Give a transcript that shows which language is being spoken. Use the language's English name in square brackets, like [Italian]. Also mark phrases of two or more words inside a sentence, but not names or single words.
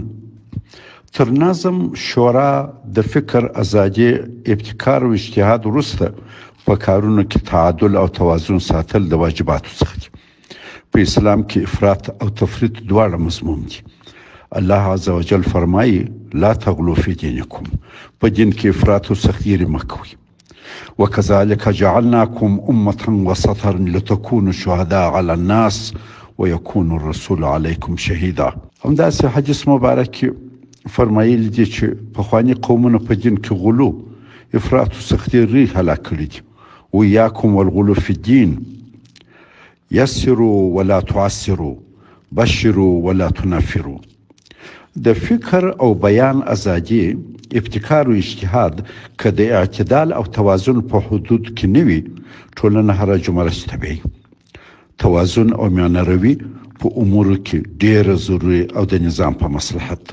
[Pashto] تر نظم، شورا، د فکر ازادي، ابتکار او اجتهاد وروسته په کارونو کې تعادل او توازن ساتل د واجباتو څخه دي. په اسلام کې افراط او تفریط دواړه مذموم دي. الله [Arabic] عز وجل [Pashto] فرمایي [Arabic] لا تغلو فی دینکم. [Pashto] په دین کې افراط او سختګیري مه کوئ. [Arabic] وکذلک جعلناکم امة وسطا لتكونوا شهداء علی الناس ويكون الرسول علیکم شهیدا. [Pashto] همداسې حدیث مبارک کې فرمایلی دي چې پخواني قومونه په دین کې غلو، افراط او سختګیري هلاک کړي دي. [Arabic] وإياكم والغلو في الدين یسروا ولا تعسروا بشروا ولا تنفروا. [Pashto] د فکر او بیان ازادي، ابتکار او اجتهاد که د اعتدال او توازن په حدود کې نه وي، ټولنه هرج و مرج طبیعي. توازن او میانروي په امورو کې ډېره ضروري او د نظام په مصلحت.